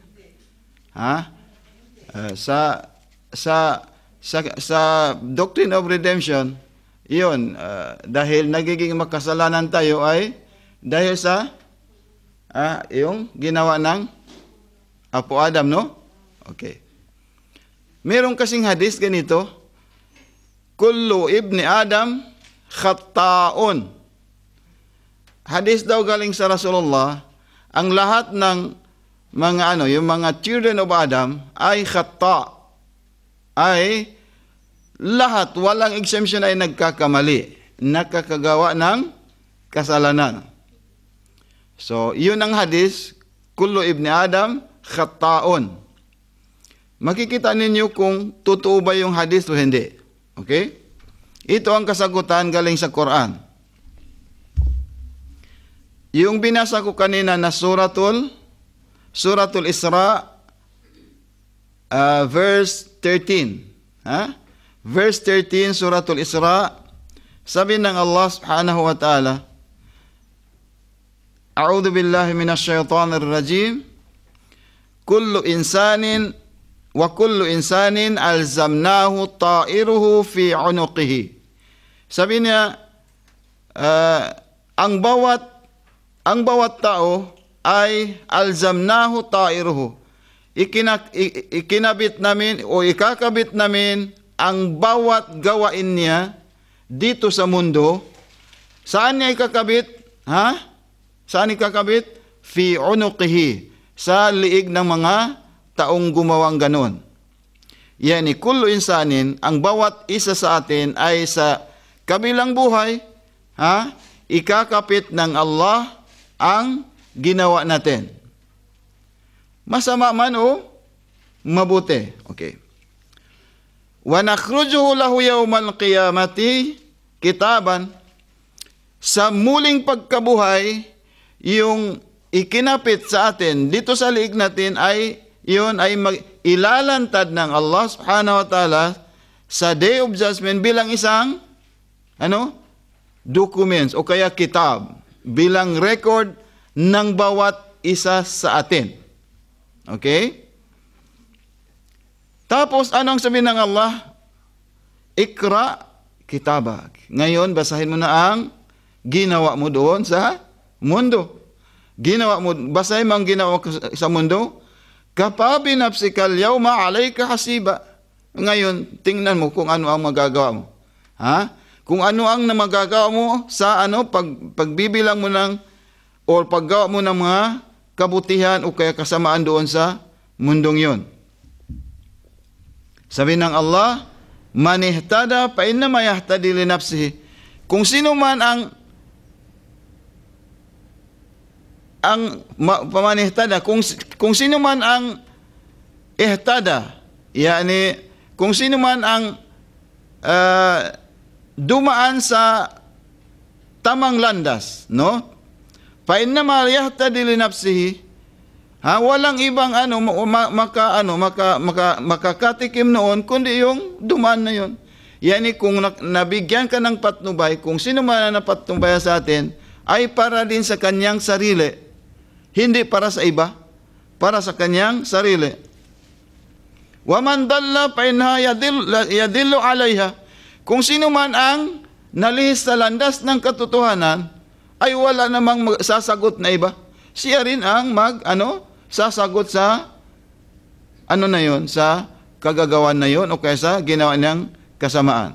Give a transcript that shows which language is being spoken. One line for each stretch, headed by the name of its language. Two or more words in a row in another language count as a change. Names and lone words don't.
Filipino: Sa
English: doctrine of redemption,
Filipino: yun, dahil nagiging makasalanan tayo ay dahil sa yung ginawa ng Apo Adam, Okay. Meron kasing hadis ganito,
Arabic: كل ابن آدم خطاء.
Filipino: Hadis daw galing sa Rasulullah, ang lahat ng yung mga
English: children of Adam
Filipino: ay khatta', ay lahat, walang exemption, ay nagkakamali, nakakagawa ng kasalanan. So, yun ang hadis,
Arabic: كل ابن آدم خطاء.
Filipino: Makikita ninyo kung totoo ba yung hadis o hindi. Okay? Ito ang kasagutan galing sa Quran. Yung binasa ko kanina na Suratul Isra, verse 13.
Arabic: Verse 13, Suratul Isra,
Filipino: sabi ng
Arabic: Allah سبحانه وتعالى، أعوذ بالله من الشيطان الرجيم، كل إنسان ألزمناه طائره في عنقه.
Filipino: Sabi niya, ang bawat tao ay
Arabic: ألزمناه طائره.
Filipino: Ikinabit namin o ikakabit namin ang bawat gawain niya dito sa mundo. Saan niya ikakabit? Saan ikakabit?
Arabic: في عنقه.
Filipino: Sa liig ng mga taong gumawang ganon.
Arabic: يعني، كل إنسان,
Filipino: ang bawat isa sa atin ay sa kabilang buhay, ikakapit ng Allah ang ginawa natin. Masama man o mabuti. Okay.
Arabic: ونخرج له يوم القيامة كتابا.
Filipino: Sa muling pagkabuhay, yung ikinapit sa atin dito sa liig natin ay yun ay ilalantad ng Allah
Arabic: سبحانه وتعالى
Filipino: sa
English: Day of Judgment
Filipino: bilang isang documents o kaya kitab, bilang record ng bawat isa sa atin. Okay? Tapos anong sabi ng Allah?
Arabic: اقرأ كتابك.
Filipino: Ngayon basahin mo na ang ginawa mo doon sa mundo. Basahin mo ang ginawa mo sa mundo.
Arabic: كفى بنفسك اليوم عليك حسيبا.
Filipino: Ngayon, tingnan mo kung ano ang magagawa mo. Kung ano ang magagawa mo sa pagbibilang mo ng o paggawa mo ng mga kabutihan o kaya kasamaan doon sa mundong yon. Sabi ng Allah,
Arabic: من اهتدى فإنما يهتدي لنفسه.
Filipino: Kung sino man pamanihtada, kung sino man ang ihtada, yani kung sino man ang dumaan sa tamang landas, no?
Arabic: فإنما يهتدي لنفسه,
Filipino: walang ibang makakatikim noon kundi yung dumaan na yon. Yani kung nabigyan ka ng patnubay, kung sino man ang napatnubay sa atin, ay para din sa kanyang sarili. Hindi para sa iba, para sa kanyang sarili.
Arabic: ومن ضل فإنما يضل عليها.
Filipino: Kung sino man ang nalihis sa landas ng katotohanan, ay wala namang sasagot na iba. Siya rin ang sasagot sa sa kagagawan na yon o kaya sa ginawa niyang kasamaan.